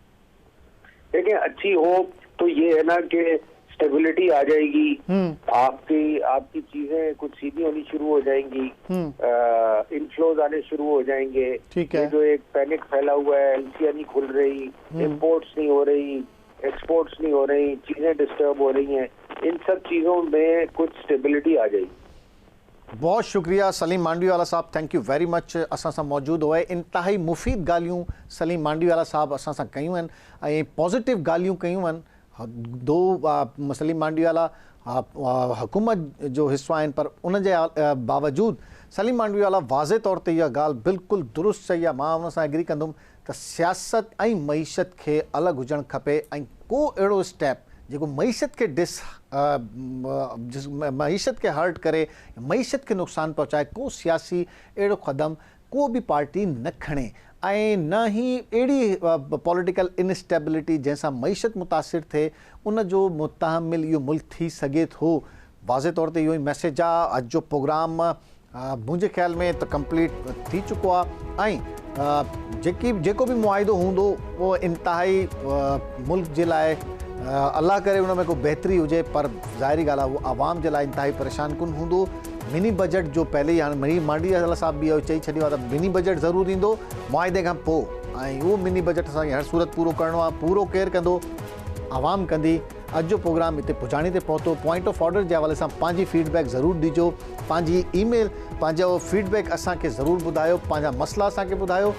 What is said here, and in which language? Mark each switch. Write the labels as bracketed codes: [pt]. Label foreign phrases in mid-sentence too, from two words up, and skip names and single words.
[ur] دیکھیے، اچھی ہوپ تو یہ ہے نا کہ اسٹیبلٹی آ جائے گی، آپ کی چیزیں کچھ سیدھی ہونی شروع ہو جائیں گی، ان فلوز آنے شروع ہو جائیں گے. یہ جو ایک پینک پھیلا ہوا ہے، LCR نہیں کھل رہی، امپورٹس نہیں ہو رہی، ایکسپورٹس نہیں ہو رہی، چیزیں ڈسٹرب ہو رہی ہیں، ان سب چیزوں میں کچھ اسٹیبلٹی آ جائے گی. بہت شکریہ سلیم مانڈوی والا صاحب, [en] thank you very much. [sd] असां सां मौजूद हुए इंतहाई मुफ़ीद ॻाल्हियूं सलीम मांडवीवाला साहब असां सां कयूं आहिनि ऐं पॉज़िटिव ॻाल्हियूं कयूं आहिनि। दो सलीम मांडवीवाला हुकूमत जो हिस्सा आहिनि, पर उन जे बावजूद सलीम मांडवीवाला वाज़े तौर ते इहा ॻाल्हि बिल्कुलु दुरुस्त चई आहे। मां उन सां एग्री कंदुमि त सियासत ऐं मईशत खे अलॻि हुजणु खपे ऐं को अहिड़ो स्टेप जेको मईशत के मईशत के हर्ट करे, मईशत के नुक़सान पहुँचाए, को सियासी अहिड़ो क़दम को भी पार्टी न खणे ऐं न ही अहिड़ी [en] political instability [sd] जंहिंसां मईशत मुतासिर थिए उन जो मुतहमिल इहो मुल्क थी सघे थो। वाज़े तौर ते इहो ई मैसेज आहे। अॼु जो प्रोग्राम मुंहिंजे ख़्याल में त कंप्लीट थी चुको आहे ऐं जेको बि मुआइदो हूंदो उहो इंतिहाई मुल्क जे लाइ अल्लाह करे उन में को बेहतरी हुजे, पर ज़ाहिरी ॻाल्हि आहे उहो आवाम जे लाइ इंतिहाई परेशान कुन हूंदो। मिनी बजट जो पहले ही हाणे मांडी अला साहब बि इहो चई छॾियो आहे त मिनी बजट ज़रूरु ईंदो मुआइदे खां पोइ, ऐं उहो मिनी बजट असांखे हर सूरत पूरो करिणो आहे। पूरो केरु कंदो? आवाम कंदी। अॼु जो प्रोग्राम हिते पुजाणी ते पहुतो। पॉइंट ऑफ ऑर्डर जे हवाले सां पंहिंजी फीडबैक ज़रूरु ॾिजो, पंहिंजी ईमेल पंहिंजो फीडबैक असांखे ज़रूरु ॿुधायो, पंहिंजा मसला असांखे ॿुधायो।